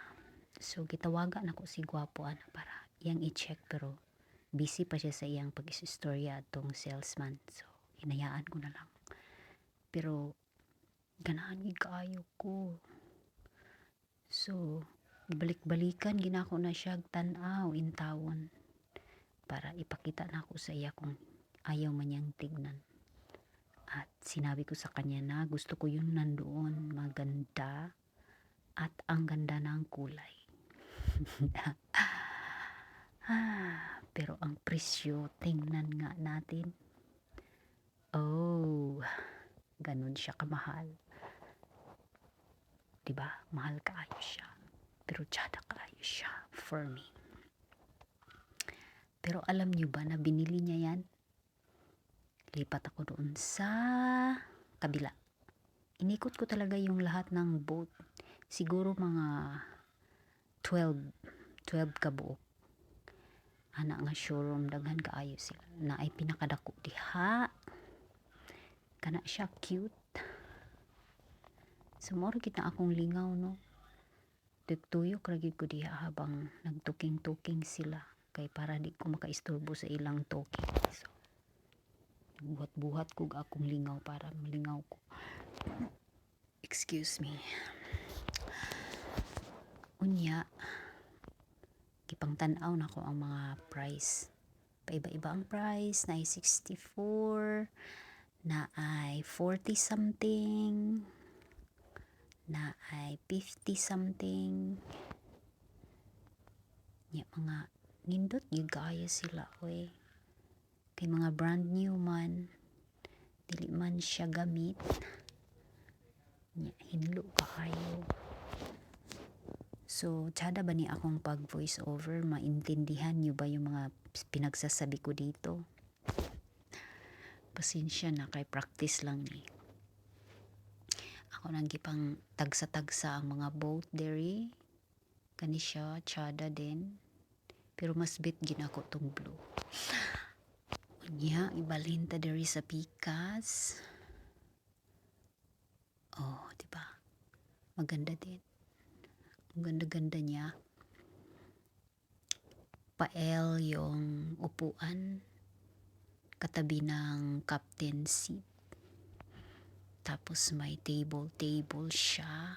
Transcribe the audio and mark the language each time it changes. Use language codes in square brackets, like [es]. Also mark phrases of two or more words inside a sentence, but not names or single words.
[ceb] So gitawaga nako si gwapo ana para iyang i-check, pero busy pa siya sa iyang pag-istorya atong salesman. [tl] So hinayaan ko na lang. [ceb] Pero ganahan gid kaayo ko. So balik-balikan ginako na siya tan-aw in tawon para ipakita na ako sa iya kung ayaw man niyang tignan. [tl] At sinabi ko sa kanya na gusto ko yung nandoon maganda at ang ganda ng kulay. Pero ang presyo, tingnan nga natin. Oh, ganun siya kamahal. [ceb] Diba? Mahal kaayo siya. Pero tsada kaayo siya [en] for me. [tl] Pero alam nyo ba na binili niya yan? Lipat ako doon sa kabila. Inikot ko talaga yung lahat ng boat. [ceb] Siguro mga 12 kabuok. Ana nga showroom, daghan kaayo sila. Na ay pinakadako diha. Kana siya cute. Sumoro kita akong lingaw, no? Tugtuyok lagi ko diha habang nagtuking-tuking sila. Kay para di ko makaistorbo sa ilang talking. So, buhat-buhat ko akong lingaw para malingaw ko. [en] Excuse me. [ceb] Unya, gipangtan-aw na ko ang mga price. [tl] Paiba-iba ang price. [ceb] Na ay 64, na ay 40 something, na ay 50 something. Ya, mga nindot gyud kaayo sila oy. Kay mga brand new man, dili man siya gamit. Ya, hinlo kaayo. So, tsada ba ni akong pag [en] voice over? [tl] Maintindihan niyo ba yung mga pinagsasabi ko dito? [ceb] Pasensya na, kay practice lang ni. Ako nang gipang tagsa-tagsa ang mga boat diri. Kani siya, tsada din. Pero mas bit gin ako tong blue. Unya, ibalhin ta diri sa pikas. Oh, [tl] diba? Maganda din. Ang ganda-ganda niya. Pael yung upuan katabi ng captain seat. Tapos may table siya.